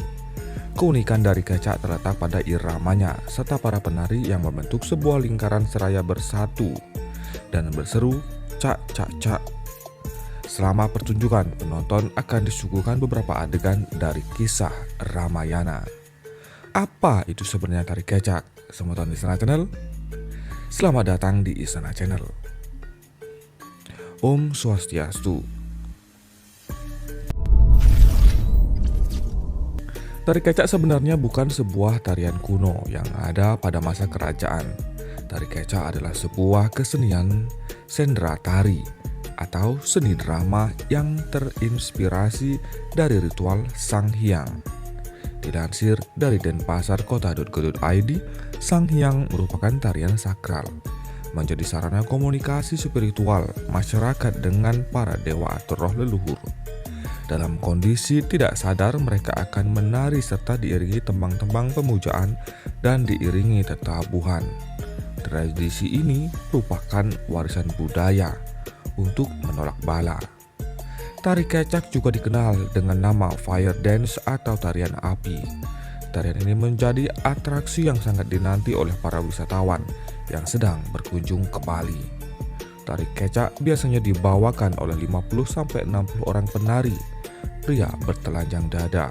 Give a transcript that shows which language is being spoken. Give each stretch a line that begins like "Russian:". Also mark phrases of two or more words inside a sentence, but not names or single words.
Indonesian: Keunikan dari kecak terletak pada iramanya serta para penari yang membentuk sebuah lingkaran seraya bersatu dan berseru cak cak cak. Selama pertunjukan, penonton akan disuguhkan beberapa adegan dari kisah Ramayana. Apa itu sebenarnya tari kecak? Selamat datang di Istana Channel. Selamat datang di Istana Channel. Om Swastiastu. Tari kecak sebenarnya bukan sebuah tarian kuno yang ada pada masa kerajaan. Tari kecak adalah sebuah kesenian sendera tari atau seni drama yang terinspirasi dari ritual Sang Hyang. Dilansir dari denpasarkota.go.id, Sang Hyang merupakan tarian sakral, menjadi sarana komunikasi spiritual masyarakat dengan para dewa atau roh leluhur. Dalam kondisi tidak sadar, mereka akan menari serta diiringi tembang-tembang pemujaan dan diiringi tetabuhan. Tradisi ini merupakan warisan budaya untuk menolak bala. Tari kecak juga dikenal dengan nama
English: fire dance
Indonesian: atau tarian api. Tarian ini menjadi atraksi yang sangat dinanti oleh para wisatawan yang sedang berkunjung ke Bali. Tari kecak biasanya dibawakan oleh 50-60 orang penari, pria bertelanjang dada.